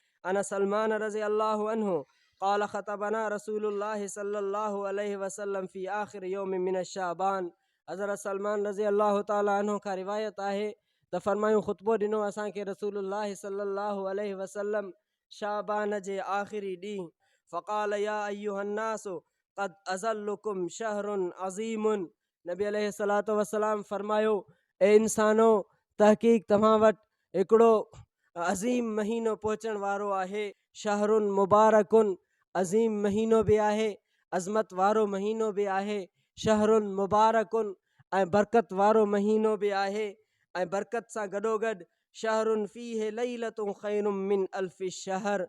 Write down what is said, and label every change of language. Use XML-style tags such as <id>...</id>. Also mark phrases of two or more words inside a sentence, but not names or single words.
<ar>عن سلمان رضي الله عنه قال خطبنا رسول الله صلى الله عليه وسلم في آخر يوم من شعبان.</ar> <sd>हज़रत सलमान</sd> <ar>رضي الله تعالى عنه</ar> <sd>का रिवायत आहे त फरमायूं ख़ुतबो ॾिनो असांखे</sd> <ar>رسول الله صلى الله عليه وسلم</ar> <sd>शाबान जे आख़िरी ॾींहुं।</sd> <ar>فقال يا أيها الناس قد أظلكم شهر عظيم.</ar> <sd>नबी</sd> <ar>عليه الصلاة والسلام</ar> <sd>फरमायो, ए इंसानो, तहक़ीक़ तव्हां वटि हिकिड़ो अज़ीम महीनो पहुचण वारो आहे।</sd> <ar>شهر مبارك,</ar> <sd>अज़ीम महीनो बि आहे, अज़मत वारो महीनो बि आहे।</sd> <ar>شهر مبارك,</ar> <sd>ऐं बरकत वारो महीनो बि आहे, ऐं बरकत सां गॾोगॾु</sd> <ar>شهر فيه ليلة خير من ألف شهر.</ar>